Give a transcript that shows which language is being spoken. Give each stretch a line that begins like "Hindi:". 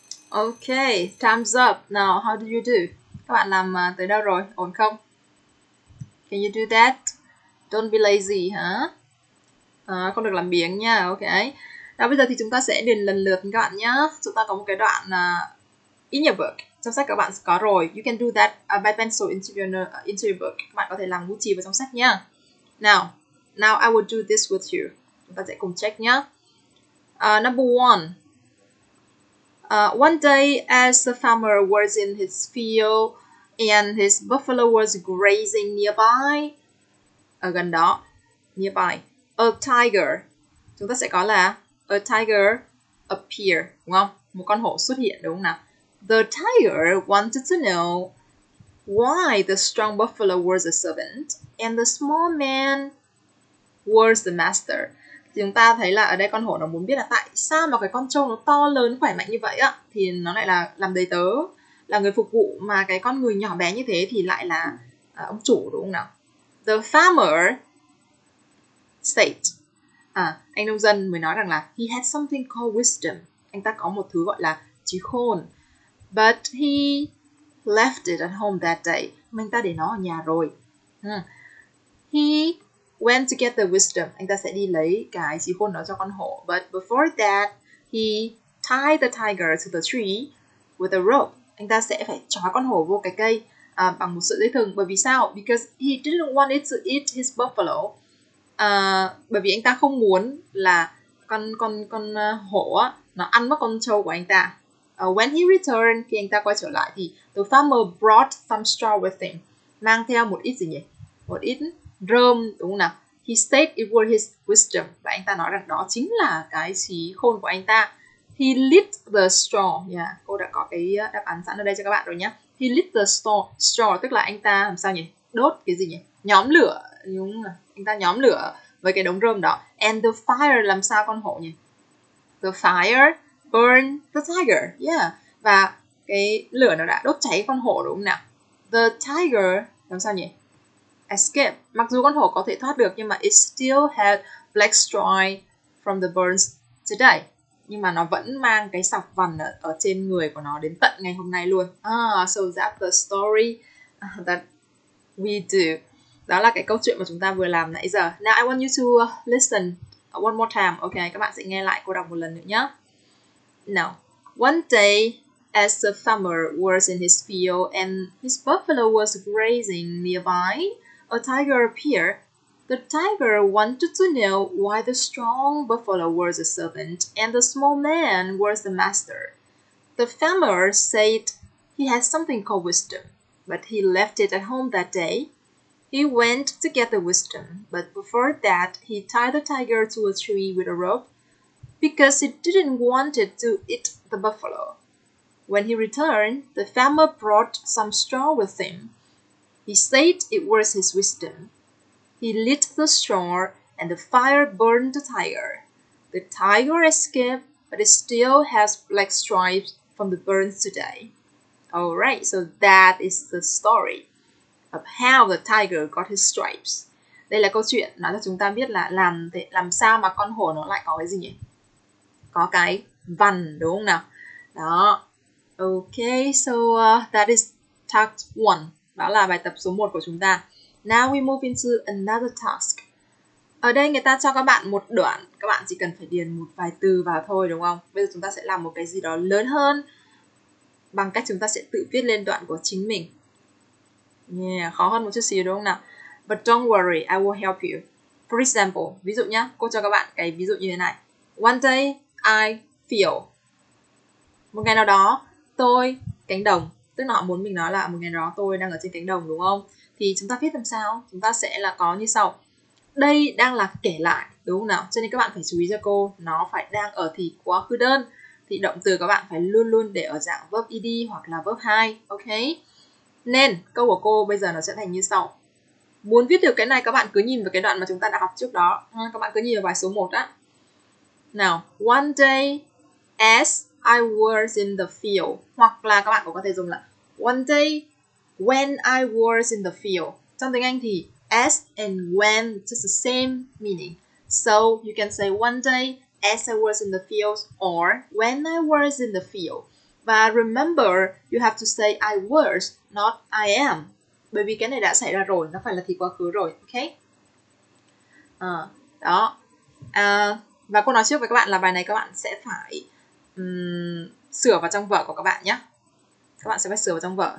English: Okay, time's up. Now, how do you do?
Vietnamese: Các bạn làm tới đâu rồi? Ổn không?
English: Can you do that? Don't be lazy hả?
Vietnamese: Không được làm biếng nha, ok. Now bây giờ thì chúng ta sẽ điền lần lượt các bạn nhé. Chúng ta có một cái đoạn
English: in your book.
Vietnamese: Trong sách các bạn có rồi.
English: You can do that by pencil into your book.
Vietnamese: Các bạn có thể làm bút chì vào trong sách nhá.
English: Now I will do this with you.
Vietnamese: Chúng ta sẽ cùng check nhé.
English: Number one. One day, as the farmer was in his field and his buffalo was grazing nearby,
Vietnamese: ở gần đó,
English: nearby, a tiger,
Vietnamese: chúng ta sẽ có là
English: a tiger appear,
Vietnamese: đúng không? Một con hổ xuất hiện, đúng không nào?
English: The tiger wanted to know why the strong buffalo was a servant and the small man was the master.
Vietnamese: Thì chúng ta thấy là ở đây con hổ nó muốn biết là tại sao mà cái con trâu nó to lớn khỏe mạnh như vậy á thì nó lại là làm đầy tớ, là người phục vụ, mà cái con người nhỏ bé như thế thì lại là ông chủ, đúng không nào?
English: The farmer said,
Vietnamese: anh nông dân mới nói rằng là
English: he had something called wisdom.
Vietnamese: Anh ta có một thứ gọi là trí khôn.
English: But he left it at home that day.
Vietnamese: Mà anh ta để nó ở nhà rồi.
English: He went to get the wisdom.
Vietnamese: Anh ta sẽ đi lấy cái trí khôn đó cho con hổ.
English: But before that, he tied the tiger to the tree with a rope.
Vietnamese: Anh ta sẽ phải trói con hổ vô cái cây bằng một sợi dây thừng. Bởi vì sao?
English: Because he didn't want it to eat his buffalo.
Vietnamese: Bởi vì anh ta không muốn là con hổ á, nó ăn mất con trâu của anh ta.
English: When he returned,
Vietnamese: khi anh ta quay trở lại thì
English: the farmer brought some straw with him.
Vietnamese: Mang theo một ít gì nhỉ? Một ít rơm, đúng không nào?
English: He said it was his wisdom.
Vietnamese: Và anh ta nói rằng đó chính là cái trí khôn của anh ta.
English: He lit the straw.
Vietnamese: Yeah, cô đã có cái đáp án sẵn ở đây cho các bạn rồi nhé.
English: He lit the straw,
Vietnamese: tức là anh ta làm sao nhỉ? Đốt cái gì nhỉ? nhóm lửa, đúng rồi, anh ta nhóm lửa với cái đống rơm đó.
English: And the fire
Vietnamese: làm sao con hổ nhỉ?
English: The fire burned the tiger. Yeah.
Vietnamese: Và cái lửa nó đã đốt cháy con hổ đúng không nào?
English: The tiger
Vietnamese: làm sao nhỉ? Escape. Mặc dù con hổ có thể thoát được nhưng mà
English: it still had black stripe from the burns today.
Vietnamese: Nhưng mà nó vẫn mang cái sọc vằn ở trên người của nó đến tận ngày hôm nay luôn.
English: So that's the story that we do.
Vietnamese: Đó là cái câu chuyện mà chúng ta vừa làm nãy giờ.
English: Now I want you to listen one more time.
Vietnamese: Ok, các bạn sẽ nghe lại cô đọc một lần nữa nhé.
English: Now, one day, as the farmer was in his field and his buffalo was grazing nearby, a tiger appeared. The tiger wanted to know why the strong buffalo was a servant and the small man was the master. The farmer said he had something called wisdom, but he left it at home that day. He went to get the wisdom, but before that, he tied the tiger to a tree with a rope because he didn't want it to eat the buffalo. When he returned, the farmer brought some straw with him. He said it was his wisdom. He lit the straw and the fire burned the tiger. The tiger escaped, but it still has black stripes from the burns today. Alright, so that is the story of how the tiger got his stripes.
Vietnamese: Đây là câu chuyện nói cho chúng ta biết là làm sao mà con hổ nó lại có cái gì nhỉ? Có cái vằn đúng không nào? Đó.
English: Okay, so that is task 1.
Vietnamese: Đó là bài tập số 1 của chúng ta.
English: Now we move into another task.
Vietnamese: Ở đây người ta cho các bạn một đoạn, các bạn chỉ cần phải điền một vài từ vào thôi đúng không? Bây giờ chúng ta sẽ làm một cái gì đó lớn hơn bằng cách chúng ta sẽ tự viết lên đoạn của chính mình. Yeah, khó hơn một chút xíu đúng không nào?
English: But don't worry, I will help you. For example,
Vietnamese: ví dụ nhá, cô cho các bạn cái ví dụ như thế này.
English: One day I feel.
Vietnamese: Một ngày nào đó tôi cánh đồng, tức là họ muốn mình nói là một ngày nào đó tôi đang ở trên cánh đồng đúng không? Thì chúng ta viết làm sao? Chúng ta sẽ là có như sau. Đây đang là kể lại đúng không nào? Cho nên các bạn phải chú ý cho cô, nó phải đang ở thì quá khứ đơn. Thì động từ các bạn phải luôn luôn để ở dạng verb ed hoặc là verb 2, ok? Nên câu của cô bây giờ nó sẽ thành như sau. Muốn viết được cái này các bạn cứ nhìn vào cái đoạn mà chúng ta đã học trước đó. Các bạn cứ nhìn vào bài số 1 á.
English: Nào, one day as I was in the field.
Vietnamese: Hoặc là các bạn cũng có thể dùng là
English: one day when I was in the field.
Vietnamese: Trong tiếng Anh thì
English: as and when just the same meaning. So you can say one day as I was in the field or when I was in the field. Và remember, you have to say I was, not I am.
Vietnamese: Bởi vì cái này đã xảy ra rồi, nó phải là thì quá khứ rồi, ok? Đó. Và cô nói trước với các bạn là bài này các bạn sẽ phải sửa vào trong vở của các bạn nhé. Các bạn sẽ phải sửa vào trong vở.